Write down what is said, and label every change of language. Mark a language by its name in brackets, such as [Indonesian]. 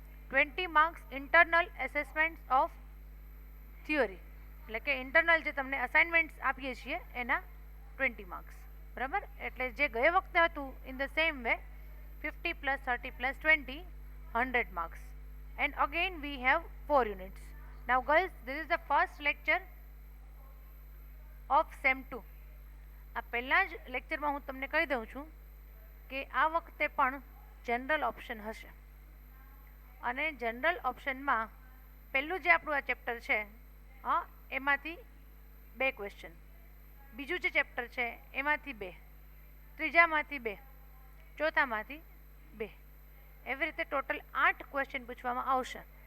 [Gujarati] 20 marks internal એસેસમેન્ટ્સ of theory, એટલે કે internal જે તમને અસાઇનમેન્ટ્સ આપીએ છીએ એના 20 માર્ક્સ. બરાબર. એટલે જે ગયે વખતે હતું [English] in the same way [Gujarati] 50 + 30 + 20 100 marks. [English] And again we have 4 units. Now girls, this is the first lecture of SEM 2. [Gujarati] આ પહેલા જ લેક્ચરમાં હું તમને કહી દઉં છું કે આ વખતે પણ જનરલ ઓપ્શન હશે, અને જનરલ ઓપ્શનમાં પહેલું જે આપણું આ ચેપ્ટર છે એમાંથી 2 ક્વેશ્ચન, બીજું જે ચેપ્ટર છે એમાંથી 2, ત્રીજામાંથી 2, ચોથામાંથી 2, એવી રીતે ટોટલ 8 ક્વેશ્ચન પૂછવામાં આવશે.